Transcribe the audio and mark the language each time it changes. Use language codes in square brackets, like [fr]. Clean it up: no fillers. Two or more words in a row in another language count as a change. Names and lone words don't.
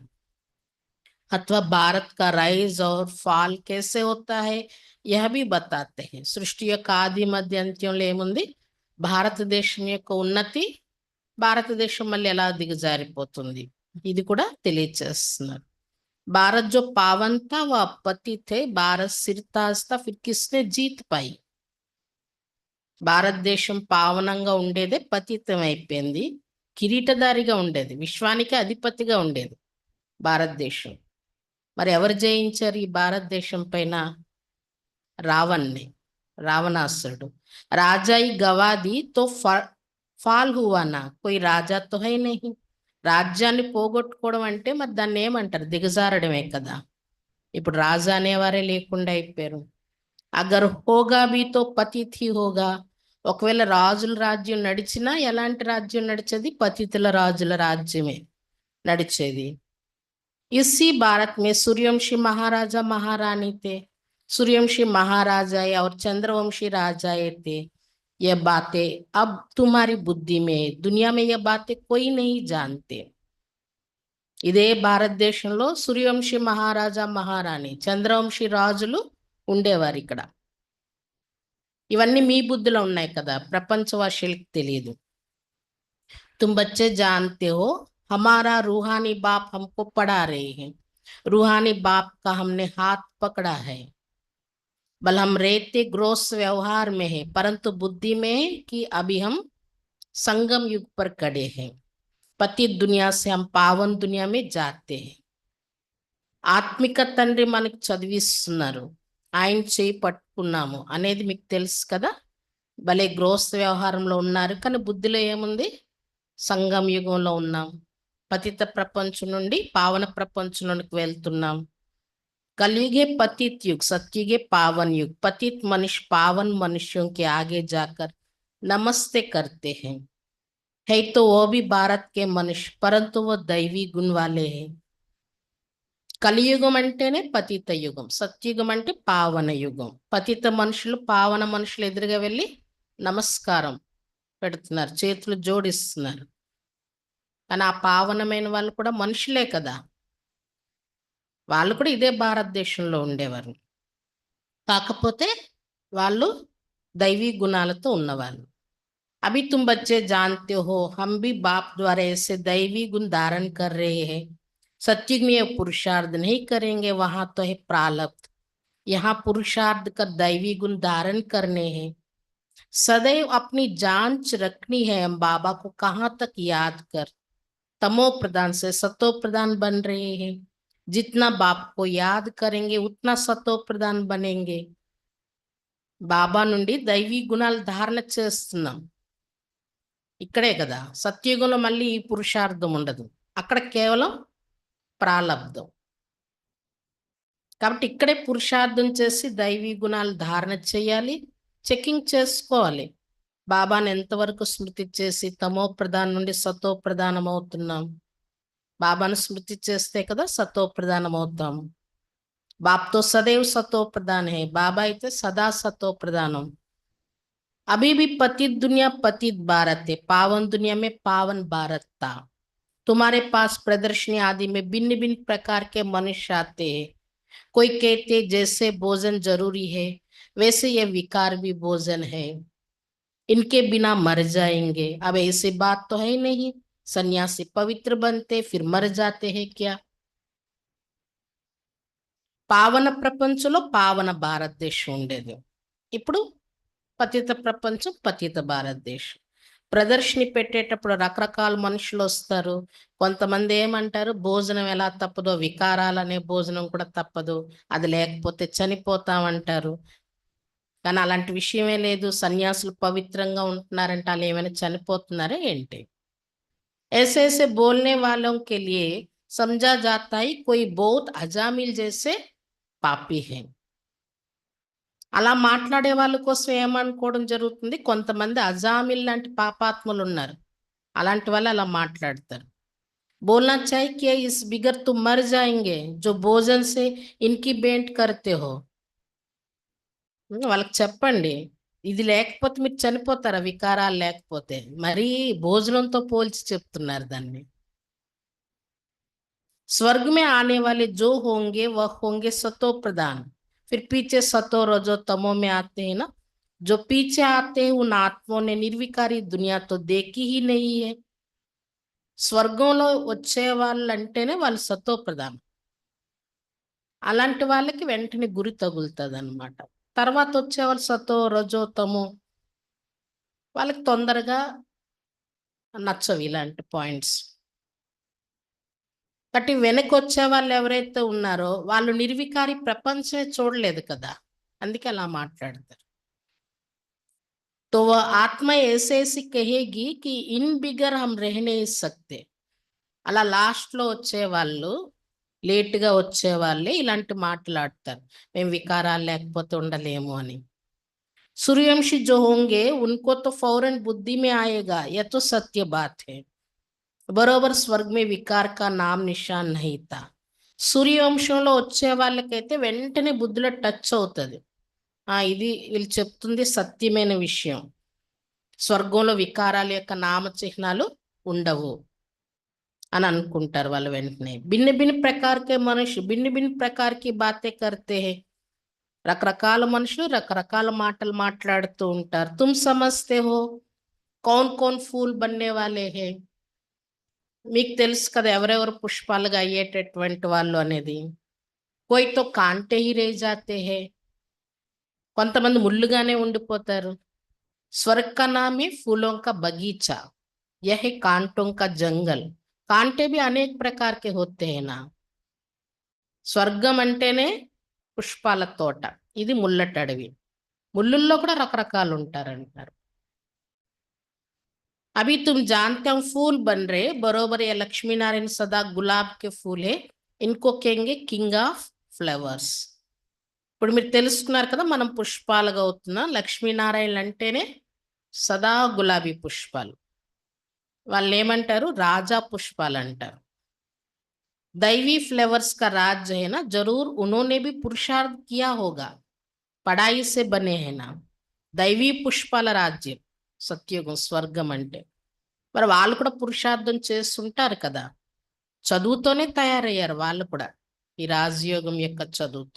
[hi] अथवा भारत का राइज और फॉल कैसे होता है यह भी बताते हैं. [te] సృష్టి యొక్క ఆది మధ్య అంత్యంలో ఏముంది? భారతదేశం యొక్క ఉన్నతి, భారతదేశం మళ్ళీ ఎలా దిగజారిపోతుంది, ఇది కూడా తెలియచేస్తున్నారు. [hi] भारत जो पावन था वह पतित थे. भारत सिरताज था, फिर किसने जीत पाई? [te] భారతదేశం పావనంగా ఉండేదే పతితం అయిపోయింది. కిరీటధారిగా ఉండేది, విశ్వానికి అధిపతిగా ఉండేది భారతదేశం. మరి ఎవరు జయించారు ఈ భారతదేశం పైన? రావణ్ణి, రావణాసురుడు. [hi] राजाई गँवा दी तो फॉल हुआ ना, कोई राजा तो है नहीं. [te] రాజ్యాన్ని పోగొట్టుకోవడం అంటే మరి దాన్ని ఏమంటారు? దిగజారడమే కదా. ఇప్పుడు రాజా అనేవారే లేకుండా అయిపోయారు. [hi] अगर होगा भी तो पतित होगा. [te] ఒకవేళ రాజుల రాజ్యం నడిచినా ఎలాంటి రాజ్యం నడిచేది? పతితుల రాజుల రాజ్యమే నడిచేది. [hi] इसी भारत में सूर्यवंशी महाराजा महारानी थे, सूर्यवंशी महाराजाए और चंद्रवंशी राजाए थे। ये बातें अब तुम्हारी बुद्धि में, दुनिया में ये बातें कोई नहीं जानते. [te] ఇదే భారతదేశంలో సూర్యవంశీ మహారాజా మహారాణి, చంద్రవంశీ రాజులు ఉండేవారు ఇక్కడ. ఇవన్నీ మీ బుద్ధిలో ఉన్నాయి కదా, ప్రపంచవాసులకు తెలియదు. [hi] तुम बच्चे जानते हो हमारा रूहानी बाप हमको पढ़ा रहे हैं, रूहानी बाप का हमने हाथ पकड़ा है. बल हम रहते ग्रोस व्यवहार में है, परंतु बुद्धि में है कि अभी हम संगम युग पर खड़े हैं. पतित दुनिया से हम पावन दुनिया में जाते हैं. [te] ఆత్మిక తండ్రి మనకు చదివిస్తున్నారు, ఆయన చేయి పట్టుకున్నాము అనేది మీకు తెలుసు కదా. భలే గ్రోస్ వ్యవహారంలో ఉన్నారు, కానీ బుద్ధిలో ఏముంది? సంగం యుగంలో ఉన్నాం. పతిత ప్రపంచం నుండి పావన ప్రపంచంలోనికి వెళ్తున్నాం. [hi] कलयुगे पतित युग, सतयुगे पावन युग. पतित मनुष्य पावन मनुष्यों के आगे जाकर नमस्ते करते हैं. है तो वो भी भारत के मनुष्य, परंतु वो दैवी गुण वाले हैं. [te] కలియుగం అంటేనే పతిత యుగం, సత్యుగం అంటే పావన యుగం. పతిత మనుషులు పావన మనుషులు ఎదురుగా వెళ్ళి నమస్కారం పెడుతున్నారు, చేతులు జోడిస్తున్నారు. కానీ ఆ పావనమైన వాళ్ళు కూడా మనుషులే కదా, వాళ్ళు కూడా ఇదే భారతదేశంలో ఉండేవారు. కాకపోతే వాళ్ళు దైవీ గుణాలతో ఉన్నవాళ్ళు. [hi] अभी तुम बच्चे जानते हो हम भी बाप द्वारा ऐसे दैवी गुण धारण कर रहे हैं. सत्युग में पुरुषार्थ नहीं करेंगे, वहां तो है प्रारब्ध. यहाँ पुरुषार्थ कर दैवी गुण धारण करने हैं. सदैव अपनी जांच रखनी है, हम बाबा को कहाँ तक याद कर तमो प्रधान से सतो प्रधान बन रहे हैं. जितना बाप को याद करेंगे उतना सतो प्रधान बनेंगे. [te] బాబా నుండి దైవీ గుణాలు ధారణ చేస్తున్నాం. ఇక్కడే కదా, సత్యుగంలో మళ్ళీ ఈ పురుషార్థం ఉండదు, అక్కడ కేవలం ప్రాలబ్ధం. కాబట్టి ఇక్కడే పురుషార్థం చేసి దైవీ గుణాలు ధారణ చేయాలి, చెకింగ్ చేసుకోవాలి. బాబాని ఎంతవరకు స్మృతి చేసి తమో ప్రధానం నుండి సతో ప్రధానం అవుతున్నాం. బాబాను స్మృతి చేస్తే కదా సతో ప్రధానం అవుతాం. [hi] बाप तो सदैव सतो प्रधान है, बाबा [te] అయితే సదా సతో ప్రధానం. [hi] अभी भी पतित दुनिया पतित भारत है, पावन दुनिया में पावन भारत था. तुम्हारे पास प्रदर्शनी आदि में भिन्न भिन्न प्रकार के मनुष्य आते हैं. कोई कहते जैसे भोजन जरूरी है वैसे ये विकार भी भोजन है, इनके बिना मर जाएंगे. अब ऐसी बात तो है नहीं, सन्यासी पवित्र बनते फिर मर जाते हैं क्या? [te] పావన ప్రపంచంలో పావన భారతదేశం ఉండేది, ఇప్పుడు పతిత ప్రపంచం పతిత భారతదేశం. ప్రదర్శన పెట్టేటప్పుడు రకరకాల మనుషులు వస్తారు. కొంతమంది ఏమంటారు, భోజనం ఎలా తప్పదో వికారాలనే భోజనం కూడా తప్పదు, అది లేకపోతే చనిపోతామంటారు. కానీ అలాంటి విషయమే లేదు. సన్యాసులు పవిత్రంగా ఉంటున్నారంటే వాళ్ళు ఏమైనా చనిపోతున్నారా ఏంటి? [hi] ऐसे ऐसे बोलने वालों के लिए समझा जाता है कोई बहुत अजामिल जैसे पापी है. [te] అలా మాట్లాడే వాళ్ళ కోసం ఏమనుకోవడం జరుగుతుంది, కొంతమంది అజామిల్ లాంటి పాపాత్ములు ఉన్నారు, అలాంటి వాళ్ళు అలా మాట్లాడతారు. [hi] बोलना चाहिए कि इस बिगर तुम मर जाएंगे जो भोजन से इनकी भेंट करते हो. [te] వాళ్ళకి చెప్పండి, ఇది లేకపోతే మీరు చనిపోతారా, వికారాలు లేకపోతే. మరీ భోజనంతో పోల్చి చెప్తున్నారు దాన్ని. [hi] स्वर्ग में आने वाले जो होंगे वह होंगे सतो प्रधान. फिर पीछे सतो रजो तमो में आते हैं ना, जो पीछे आते हैं उन आत्माओं ने निर्विकारी दुनिया तो देखी ही नहीं है. [te] స్వర్గంలో వచ్చే వాళ్ళు అంటేనే వాళ్ళు సతో ప్రధానం. అలాంటి వాళ్ళకి వెంటనే గురి తగులుతుంది అనమాట. తర్వాత వచ్చేవాళ్ళు సతో రజో తమో, వాళ్ళకి తొందరగా నచ్చవు ఇలాంటి పాయింట్స్. కాబట్టి వెనక్కి వచ్చే వాళ్ళు ఎవరైతే ఉన్నారో వాళ్ళు నిర్వికారి ప్రపంచమే చూడలేదు కదా, అందుకే అలా మాట్లాడతారు. [hi] तो वह आत्मा ऐसे ऐसी कहेगी कि इन बिगर हम रह नहीं सकते. [te] అలా లాస్ట్లో వచ్చేవాళ్ళు, లేట్గా వచ్చే వాళ్ళే ఇలాంటి మాట్లాడతారు, మేము వికారాలు లేకపోతే ఉండలేము అని. [hi] सूर्यवंशी जो होंगे उनको तो फौरन बुद्धि में आएगा, यह तो सत्य बात है. बरोबर स्वर्ग में विकार का नाम निशान नहीं था. [te] సూర్యవంశంలో వచ్చే వాళ్ళకైతే వెంటనే బుద్ధిలో టచ్ అవుతుంది, ఇది వీళ్ళు చెప్తుంది సత్యమైన విషయం, స్వర్గంలో వికారాల యొక్క నామ చిహ్నాలు ఉండవు అని అనుకుంటారు వాళ్ళు వెంటనే. [hi] भिन्न भिन्न प्रकार के मनुष्य भिन्न भिन्न प्रकार की बातें करते हैं. [te] రకరకాల మనుషులు రకరకాల మాటలు మాట్లాడుతూ ఉంటారు. [hi] तुम समझते हो कौन कौन फूल बनने वाले हैं. [te] మీకు తెలుసు కదా ఎవరెవరు పుష్పాలుగా అయ్యేటటువంటి వాళ్ళు అనేది. [hi] कोई तो कांटे ही रह जाते हैं, [te] కొంతమంది ముళ్ళుగానే ఉండిపోతారు. [hi] स्वर्ग का नाम है ఫూలోं का बगीचा, यह है कांटों का जंगल. కాంటే भी అనేక प्रकार के होते हैं ना. [te] స్వర్గం అంటేనే పుష్పాల తోట, ఇది ముల్లటడవి, ముళ్ళుల్లో కూడా రకరకాలు ఉంటారంటారు. [hi] अभी तुम जानते हो फूल बन रहे बरोबर ये लक्ष्मी नारायण सदा गुलाब के फूल है, इनको कहेंगे [en] king of flowers. [te] ఇప్పుడు మీరు తెలుసుకున్నారు కదా మనం పుష్పాలుగా అవుతున్నాం. లక్ష్మీనారాయణలు అంటేనే సదా గులాబీ పుష్పాలు, వాళ్ళు ఏమంటారు రాజా పుష్పాలు అంటారు. [hi] दैवी फ्लेवर्स का राज्य है ना, जरूर उन्होंने भी पुरुषार्थ किया होगा, पढ़ाई से बने हैं ना. [te] దైవీ పుష్పాల రాజ్యం సత్యుగం స్వర్గం అంటే మరి వాళ్ళు కూడా పురుషార్థం చేస్తుంటారు కదా, చదువుతోనే తయారయ్యారు వాళ్ళు కూడా ఈ రాజయోగం యొక్క చదువుతో.